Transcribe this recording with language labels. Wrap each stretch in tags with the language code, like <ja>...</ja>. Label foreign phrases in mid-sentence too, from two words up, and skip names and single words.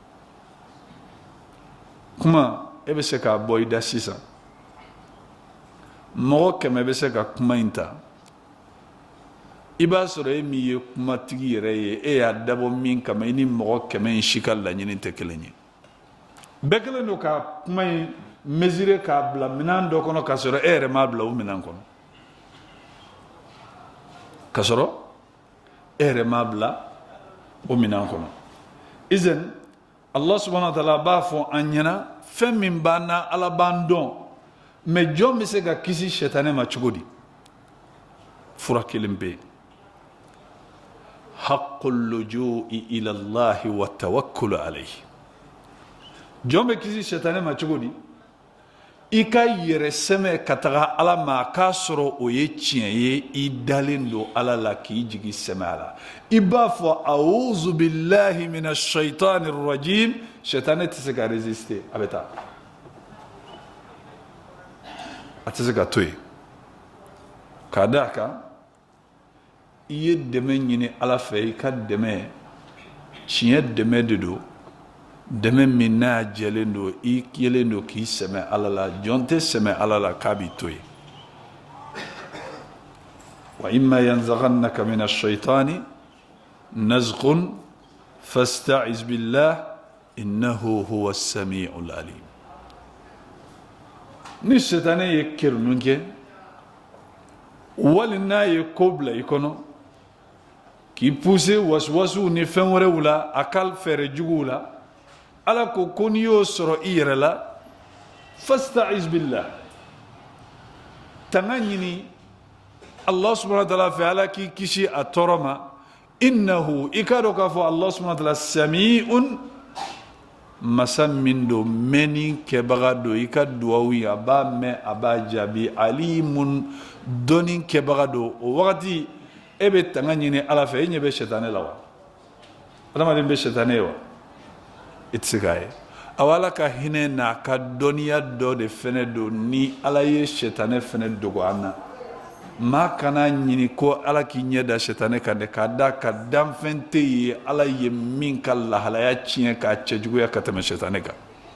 <bm>kuma e bɛ se k'a bɔ i da sisan mɔgɔ 100 bɛ se ka kuma in ta i b'a sɔrɔ e min ye kumatigi yɛrɛ ye e y'a dabɔ min kama i ni mɔgɔ 100 in si ka laɲini tɛ kelen ye bɛɛ kelen don ka kuma in mesurer k'a bila minɛn dɔ kɔnɔ k'a sɔrɔ e yɛrɛ m'a bila o minɛn kɔnɔ k'a sɔrɔ e yɛrɛ m'a bila o minɛn kɔnɔ izan</bm> <ar>الله سبحانه وتعالى</ar> <bm>b'a fɔ an ɲɛna fɛn min b'an na Ala b'an dɔn mais jɔn bɛ se ka kisi sitanɛ ma cogo di fura kelen bɛ yen</bm> <ar>حق اللجوء إلى الله والتوكل عليه</ar> <bm>jɔn bɛ kisi sitanɛ ma cogo di i ka yɛrɛ sɛmɛ ka taga Ala ma k'a sɔrɔ o ye tiɲɛ ye i dalen don Ala la k'i jigi sɛmɛ a la i b'a fɔ</bm> <ar>أعوذ بالله من الشيطان الرجيم</ar> <bm>sitanɛ tɛ se ka résister a bɛ taa a tɛ se ka to yen k'a d'a kan i ye dɛmɛ ɲini Ala fɛ i ka dɛmɛ tiɲɛ dɛmɛ de don dɛmɛ min n'a jɛlen don i yelen don k'i sɛmɛ Ala la jɔn tɛ sɛmɛ Ala la k'a b'i to yen</bm> <ar>وإما ينزغنك من الشيطان نزغ فاستعذ بالله إنه هو السميع العليم</ar> <bm>ni sitanɛ ye kerunun kɛ wali n'a ye ko bila i kɔnɔ k'i pousser wasuwasuw ni fɛn wɛrɛw la a ka fɛɛrɛ juguw la Ala ko n'i y'o sɔrɔ i yɛrɛ la</bm> <ar>فاستعذ بالله</ar> <bm>tanga ɲini Allah subhanahu wa ta'ala fɛ Ala k'i kisi a tɔɔrɔ ma innahu i ka dɔn k'a fɔ</bm> <ar>الله سبحانه وتعالى</ar> <bm>sami'un masa min do meni kebaga do i ka duwawu a b'a mɛn a b'a jaabi alimun dɔnni kebaga do o wagati e bɛ tanga ɲini ala fɛ e ɲɛ bɛ sɛtanɛ la wa adamaden bɛ sɛtanɛ ye wa i tɛ se k'a ye awa ala ka hinɛ n'a ka dɔnniya dɔ de fɛnɛ do ni ala ye sɛtanɛ fɛnɛ dogo an na maa kana ɲini ko ala k'i ɲɛ da sɛtanɛ kan dɛ k'a da ka danfɛn tɛ ye ala ye min ka lahalaya tiɲɛ k'a cɛjuguya ka tɛmɛ sɛtanɛ kan</bm>